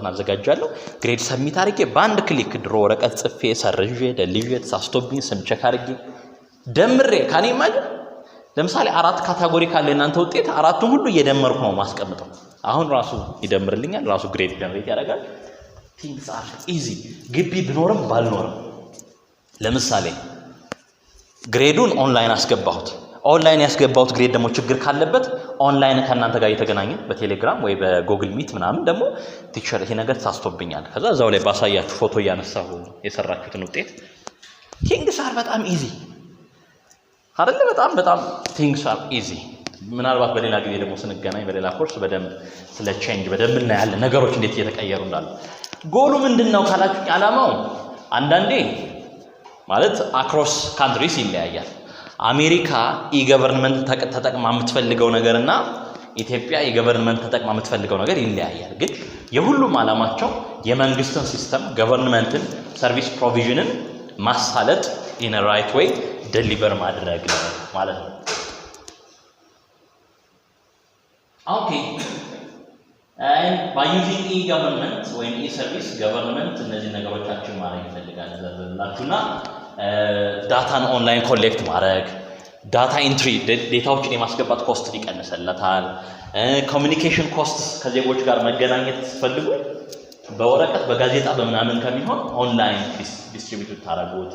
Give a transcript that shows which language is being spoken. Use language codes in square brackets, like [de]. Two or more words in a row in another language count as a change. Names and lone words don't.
[am] አዘጋጃለሁ። [en] grade submit [am] አርጌ በአንድ ክሊክ ድሮ ወረቀት ጽፌ ሰርዤ ደልዤ ተሳስቶብኝ ስም ቼክ አርጌ ደምሬ ካኔ ማለት ለምሳሌ 4 ካታጎሪ ካለ እናንተ ውጤት 4ቱን ሁሉ እየደመርኩ ነው ማስቀምጠው። አሁን ራሱ ይደምርልኛል፣ ራሱ [en] grade generate [am] ያደርጋል። [en] things are easy። [am] ግቢ ብኖርም ባልኖርም ለምሳሌ ግሬዱን ኦንላይን አስገባሁት። ኦንላይን ያስገባሁት ግሬድ ደግሞ ችግር ካለበት ኦንላይን ከእናንተ ጋር እየተገናኘ በቴሌግራም ወይ በጉግል ሚት ምናምን ደግሞ ቲቸር ይሄ ነገር ተሳስቶብኛል ከዛ እዛው ላይ ባሳያችሁ ፎቶ እያነሳሁ የሰራችሁትን ውጤት [en] things are [am] በጣም ኢዚ አይደለ? በጣም [en] things are easy። [am] ምናልባት በሌላ ጊዜ ደግሞ ስንገናኝ በሌላ ኮርስ በደንብ ስለ ቼንጅ በደንብ እናያለን፣ ነገሮች እንዴት እየተቀየሩ እንዳሉ። ጎሉ ምንድነው ካላችሁ ዓላማው አንዳንዴ ማለት [en] across countries [am] ይለያያል። አሜሪካ ኢገቨርንመንት ተጠቅማ የምትፈልገው ነገርና ኢትዮጵያ ኢገቨርንመንት ተጠቅማ የምትፈልገው ነገር ይለያያል። ግን የሁሉም ዓላማቸው የመንግስትን ሲስተም ገቨርንመንትን [en] service provision [am] ማሳለጥ [en] in a right way [am] ደሊቨር ማድረግ ነው ማለት ነው። ኦኬ [en] and by using e-government [am] ወይም [en] e-service government [am] እነዚህ ነገሮቻችን ማድረግ ይፈልጋል ዘላችሁና ዳታን ኦንላይን ኮሌክት ማድረግ [en] data entry [am] ዴታዎችን የማስገባት ኮስት ይቀንሰለታል። [en] communication cost [am] ከዜጎች ጋር መገናኘት ፈልጉ በወረቀት በጋዜጣ በመናምን ከሚሆን ኦንላይን ዲስትሪቢዩት ታረጉት።